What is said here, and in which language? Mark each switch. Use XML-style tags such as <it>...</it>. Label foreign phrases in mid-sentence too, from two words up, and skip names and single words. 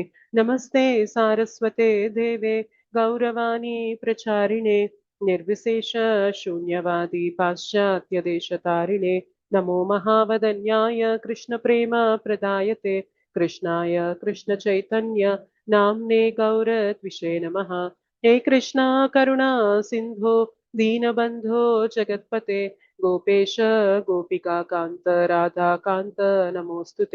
<sa>నమస్తే సారస్వతే దేవే గౌరవాణి ప్రచారిణే నిర్విశేష శూన్యవాది పాశ్చాత్య దేశతారిణే. नमो महावदन्याय कृष्ण प्रेम प्रदायते कृष्णाय कृष्ण चैतन्य नाम्ने गौरत्विषे नमः. हे कृष्णा करुणा सिंधो दीनबंधो जगत्पते गोपेश गोपिका कांत राधा कांत नमोस्तुते.</sa>